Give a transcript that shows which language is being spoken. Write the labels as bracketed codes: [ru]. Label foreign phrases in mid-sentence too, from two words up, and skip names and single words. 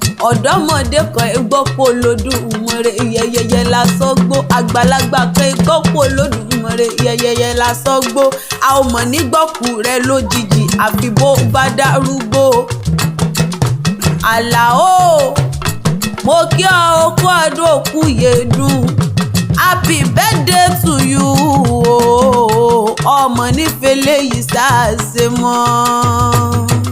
[yo] Ọ̀dọ́mọdé kan ẹ gbọ́ kó Olódùmarè, yẹyẹyẹ lásán gbó. Àgbàlagbà kan ẹ gbọ́ kó Olódùmarè, yẹyẹyẹ lásán gbó. A ò mọ̀ ní gbọ́kú rẹ lójijì, àfi bó bá dárúgbó. Àlàó, mo kí ọ, o kú ọdún, òkú yèédún. [en] Happy birthday to you o. [yo] Ọmọ nífẹ̀ẹ́ léyìí sáà ṣe mọ́.